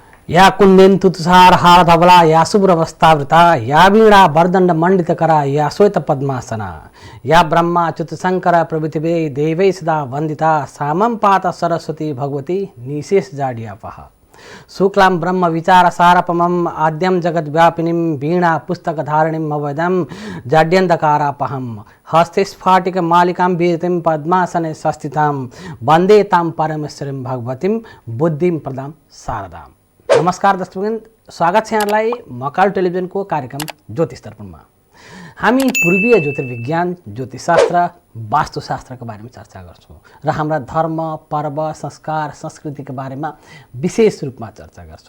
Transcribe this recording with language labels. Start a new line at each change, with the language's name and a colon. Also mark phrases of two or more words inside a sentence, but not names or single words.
Sanskrit: या कुंदेन्तु तुषार हार धवला या शुभ्रवस्तावृता या वीणा वरदण्ड मण्डितकरा या श्वेत पद्मासना या ब्रह्मा च्युत शंकर प्रभृतिवे देवै सदा वन्दिता सामं पात सरस्वती भगवती निशेष जाड्यापः शुक्लां ब्रह्म विचार सारपमं आद्यं जगद्व्यापिनीं वीणा पुस्तकधारिणीं अवैदं जाड्यन्धकारापहं हस्ते स्फाटिक मालिकां वीरतिं पद्मासने संस्थितां वन्दे तां परमेश्वरीं भगवतीं बुद्धिं प्रदां शारदां।
Nepali: नमस्कार दर्शकवृन्द, स्वागत छ यहाँलाई मकाल टेलिभिजनको कार्यक्रम ज्योतिष दर्पणमा। हामी पूर्वीय ज्योतिर्विज्ञान, ज्योतिषशास्त्र, वास्तुशास्त्रको बारेमा चर्चा गर्छौँ र हाम्रा धर्म, पर्व, संस्कार, संस्कृतिको बारेमा विशेष रूपमा चर्चा गर्छौँ।